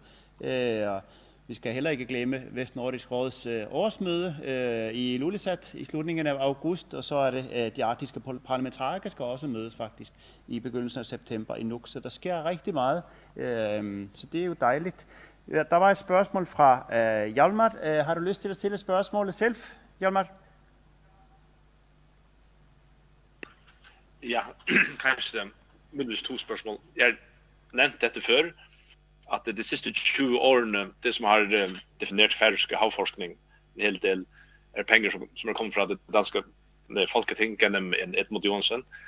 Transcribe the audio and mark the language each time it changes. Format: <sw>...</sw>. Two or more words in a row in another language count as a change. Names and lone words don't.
<da>Vi skal heller ikke glemme Vestnordisk Råds årsmøde i Ilulissat i slutningen af august, og så er det de arktiske parlamentarikere skal også mødes faktisk i begyndelsen af september i Nuuk. Så der sker rigtig meget, så det er jo dejligt. Ja, der var et spørgsmål fra Hjalmar. Har du lyst til at stille spørgsmålet selv, Hjalmar? Ja,</da> <no>kanskje muligvis 2 spørsmål. Jeg nevnte dette før, at de siste 20 årene, det som har definert færøysk havforskning, en hel del penger som kommet fra det danske Folketing gjennom Edmund Johnsen.</no>